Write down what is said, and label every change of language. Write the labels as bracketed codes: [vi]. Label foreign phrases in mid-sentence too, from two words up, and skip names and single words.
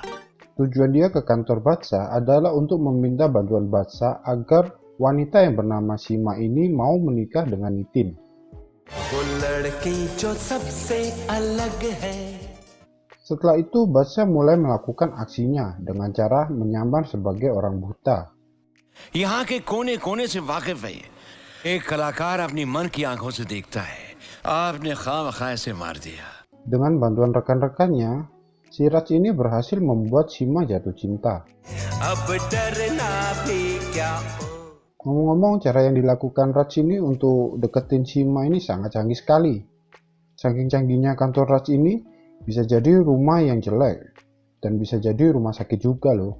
[id] Tujuan dia ke kantor Batsa adalah untuk meminta bantuan Batsa agar wanita yang bernama Sima ini mau menikah dengan Nitin. Setelah itu Batsa mulai melakukan aksinya dengan cara menyamar sebagai orang buta. [hi] यहाँ के कोने-कोने से वाकिफ है। एक कलाकार अपनी मन की आंखों से देखता है। आपने खामखा इसे मार दिया. [id] Dengan bantuan rekan-rekannya, si Raj ini berhasil membuat Sima jatuh cinta. Ngomong-ngomong, cara yang dilakukan Raj ini untuk deketin Sima ini sangat canggih sekali. Saking canggihnya kantor Raj ini, bisa jadi rumah yang jelek, dan bisa jadi rumah sakit juga loh.